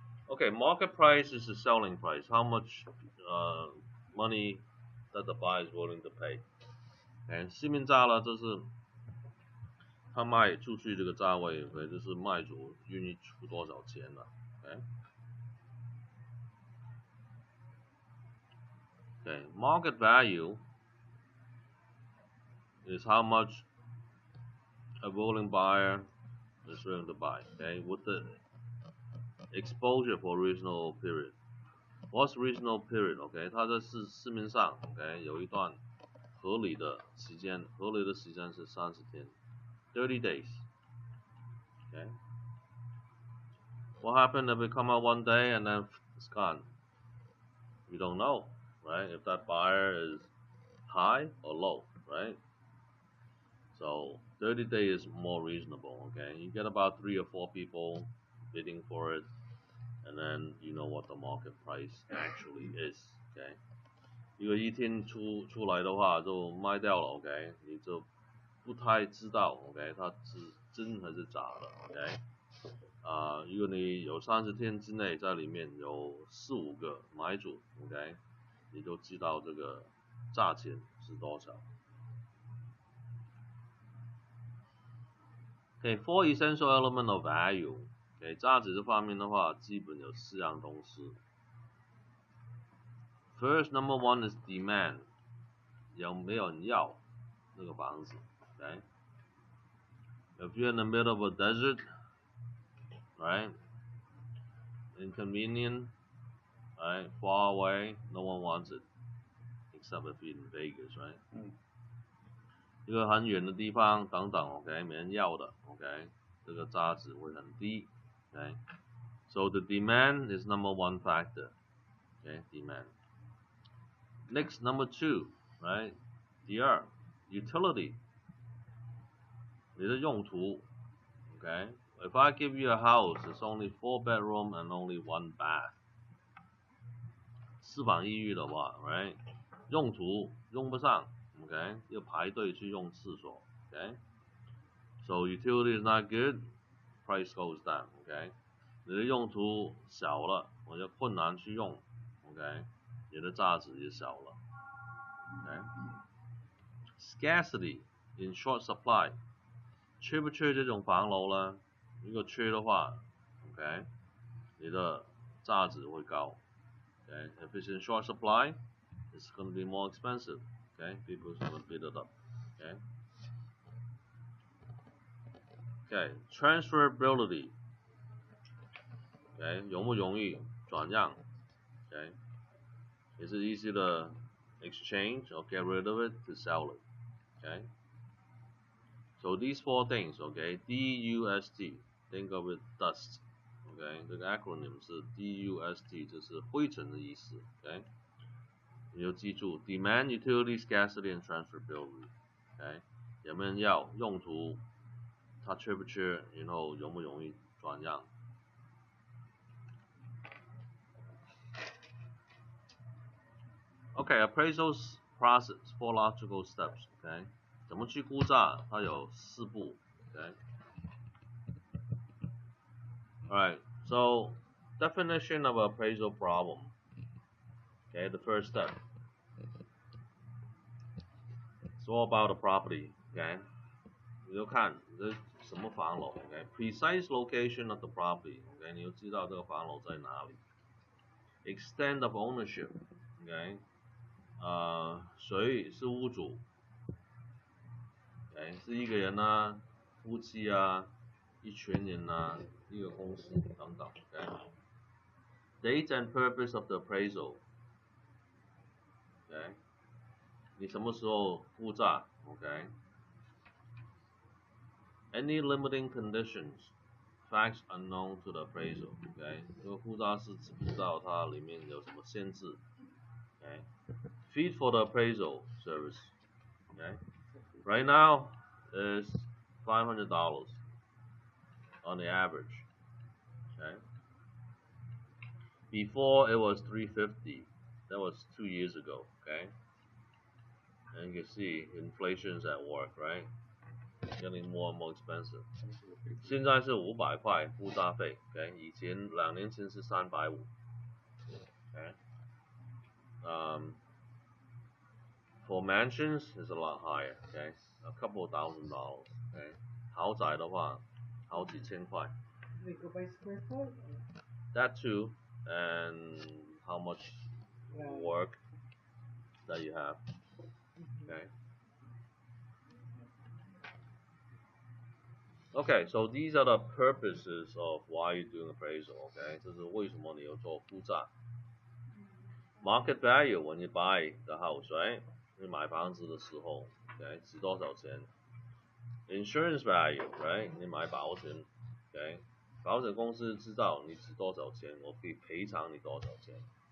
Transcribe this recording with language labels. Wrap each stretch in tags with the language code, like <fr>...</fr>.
<en>Okay, market price is the selling price. How much money that the buyer is willing to pay?</en> <zh>市面价呢，这是他卖出去这个价位，就是卖主愿意出多少钱了。</zh> <en>Okay, market value is how much a willing buyer is willing to buy. Okay, with the exposure for reasonable period. What's reasonable period?</en> <zh>OK， 它在市面上 OK 有一段合理的时间是30天 ，</zh> <en>30 days. Okay. What happened if it come out one day and then it's gone? We don't know, right? If that buyer is high or low, right? So 30 days is more reasonable. Okay, you get about 3 or 4 people bidding for it, and then you know what the market price actually is. Okay.</en> <zh>如果一天出来的话就卖掉了 ，OK， 你就不太知道 ，OK， 它是真还是假的 ，OK， 如果你有30天之内在里面有4、5个买主 ，OK， 你就知道这个价钱是多少。</zh> <en>Okay, 4 essential element of value，</en> <zh>OK， 价值这方面的话，基本有4样东西。</zh> <en>First, number one is demand，</en> <zh>有没有人要那个房子</zh> <en>，OK？ If you're in the middle of a desert, right? Inconvenient, right? Far away, no one wants it, except if you're in Vegas, right?</en> <zh>一个很远的地方等等 ，OK， 没人要的 ，OK， 这个价值会很低 ，OK。</zh> <en>So the demand is number one factor, okay? Demand. Next, number two, right?</en> <zh>第二 utility， 你的用途 ，OK。</zh> <en>If I give you a house, it's only 4 bedroom and only 1 bath.</en> <zh>4房一浴的话 ，right？用途用不上 ，OK？ 要排队去用厕所 ，OK？</zh> <en>So utility is not good, price goes down, OK？</en> <zh>你的用途小了，或者困难去用 ，OK？你的价值也小了 ，OK？</zh> <en>Scarcity in short supply，</en> <zh>缺不缺这种房楼呢？如果缺的话 ，OK， 你的价值会高 ，OK？</zh> <en>If it's in short supply, it's going to be more expensive, OK? People's going to bid it up, OK? Okay, transferability. Okay,</en> <zh>容不容易转让</zh> <en>？Okay, is it easy to exchange or get rid of it to sell it? Okay, so these four things. Okay, DUST, think of it dust.</en> <zh>OK， 这个 acronym 是 DUST， 就是灰尘的意思。</zh> <en>OK，</en> <zh>你就记住</zh> <en>demand, utility, scarcity and transferability。</en> <zh>OK， 有没有人要？用途，它缺不缺？然后容不容易转让？OK，</zh> <en>appraisals process, four logical steps。</en> <zh>OK， 怎么去估价？它有4步。</zh> <en>OK，alright, so definition of appraisal problem. Okay, the first step. It's all about the property. Okay.</en> <zh>你就看这什么房楼 ，OK，</zh> <en>precise location of the property，</en> <zh>OK，你就知道这个房楼在哪里。</zh> <en>Extent of ownership，</en> <zh>OK，谁是屋主？OK，是一个人啊，夫妻啊，一群人啊，一个公司等等。</zh> <en>OK，Date and purpose of the appraisal，OK，</en> <zh>你什么时候估价</zh> <en>？OK。Any limiting conditions, facts unknown to the appraisal.</en> <zh>OK， 这个估价师知不知道它里面有什么限制 ？OK，</zh> <en>feed for the appraisal service. OK，right now is $500 on the average. OK，before it was $350. That was 2 years ago. OK，and you can see inflation's at work, right? Getting more and more expensive.</en> <zh>现在是500块估价费</zh> <en>，OK，</en> <zh>以前2年前是350</zh> <en>，OK，for mansions is a lot higher, OK, a couple of $1,000, OK，</en> <zh>豪宅的话好几千块。</zh> <en>They go by square foot? That too, and how much work that you have, OK. Okay, so these are the purposes of why you're doing appraisal.</en> <zh>Okay， 这是为什么你要做估价。</zh> <en>Market value when you buy the house, right？</en> <zh>你买房子的时候 ，OK， 值多少钱 ？</zh> <en>Insurance value, right？</en> <zh>你买保险 ，OK， 保险公司知道你值多少钱，我可以赔偿你多少钱。</zh>